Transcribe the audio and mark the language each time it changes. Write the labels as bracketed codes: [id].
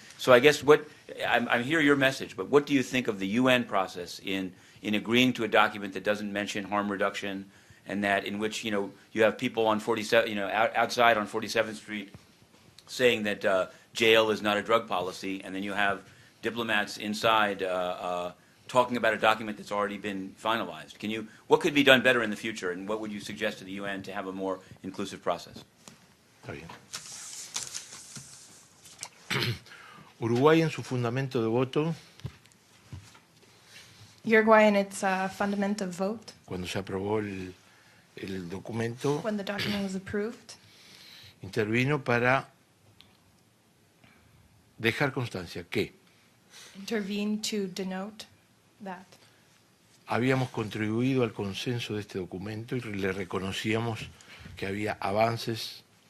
[en] So I guess I hear your message, but what do you think of the UN process in agreeing to a document that doesn't mention harm reduction, and that in which you have people on 47, outside on 47th Street saying that jail is not a drug policy, and then you have diplomats inside talking about a document that's already been finalized. What could be done better in the future, and what would you suggest to the UN to have a more inclusive process? [es] Está bien. Uruguay en su fundamento de voto, [en] Uruguay in its fundament of vote, [es] cuando se aprobó el documento, [en] when the document was approved, [es] intervino para dejar constancia que [en] intervened to denote that [es] habíamos contribuido al consenso de este documento y le reconocíamos que había avances.